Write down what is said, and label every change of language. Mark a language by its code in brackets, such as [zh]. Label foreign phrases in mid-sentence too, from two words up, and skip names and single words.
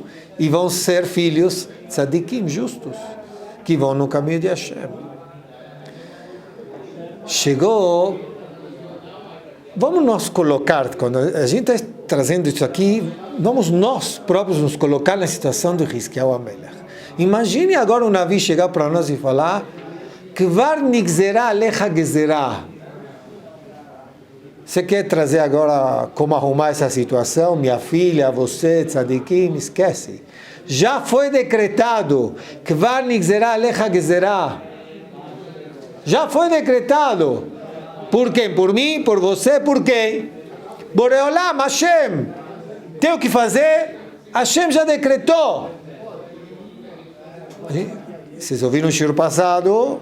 [pt] E vão ser filhos tzadikim, justos, que vão no caminho de Hashem. Chegou, vamos nos colocar, quando a gente está trazendo isso aqui, vamos nós próprios nos colocar na situação de Hizkiyahu HaMelech. Imagine agora um Navi chegar para nós e falar, [he] כבר נגזרה עליך גזירה. [pt] Você quer trazer agora como arrumar essa situação? Minha filha, você, tzadikim, esquece. Já foi decretado. [he] כבר נגזרה עליך גזירה. [pt] Já foi decretado. Por quem? Por mim? Por você? Por quem? Boreolam, Hashem. Tem o que fazer? Hashem já decretou. Vocês ouviram o shiur passado?